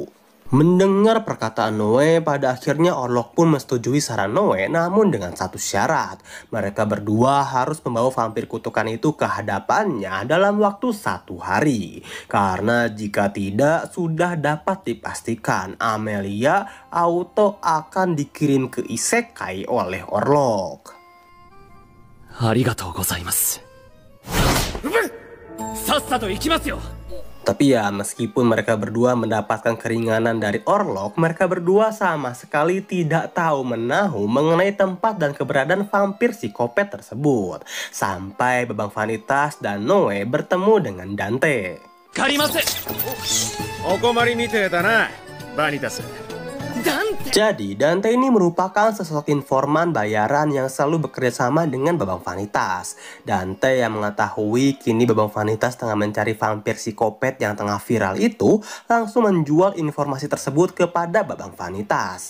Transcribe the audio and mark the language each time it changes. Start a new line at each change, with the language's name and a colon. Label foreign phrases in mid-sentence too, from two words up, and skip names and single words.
Indonesian: Mendengar perkataan Noe, pada akhirnya Orlok pun menyetujui saran Noe, namun dengan satu syarat. Mereka berdua harus membawa vampir kutukan itu ke hadapannya dalam waktu 1 hari. Karena jika tidak, sudah dapat dipastikan Amelia auto akan dikirim ke isekai oleh Orlok.
Japanese: ありがとうございます. さっさと行きますよ.
Indonesian: Tapi ya, meskipun mereka berdua mendapatkan keringanan dari Orlok, mereka berdua sama sekali tidak tahu menahu mengenai tempat dan keberadaan vampir psikopat tersebut. Sampai Babang Vanitas dan Noe bertemu dengan Dante.
Japanese: Karimasu. お困りみてえだな、バニタス。
Indonesian: Jadi, Dante ini merupakan sosok informan bayaran yang selalu bekerja sama dengan Babang Vanitas. Dante yang mengetahui kini Babang Vanitas tengah mencari vampir psikopat yang tengah viral itu, langsung menjual informasi tersebut kepada Babang Vanitas.